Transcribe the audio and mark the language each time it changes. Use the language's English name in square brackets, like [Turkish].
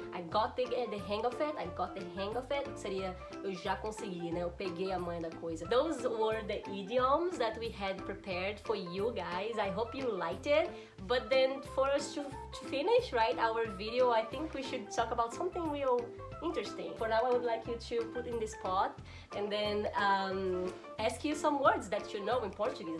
[English] I got the hang of it. I got the hang of it. [Portuguese] Seria eu já consegui, né? Eu peguei a manha da coisa. [English] Those were the idioms that we had prepared for you guys. I hope you liked it. But then for us to finish, right, our video, I think we should talk about something real interesting. For now, I would like you to put in this pot and then ask you some words that you know in Portuguese.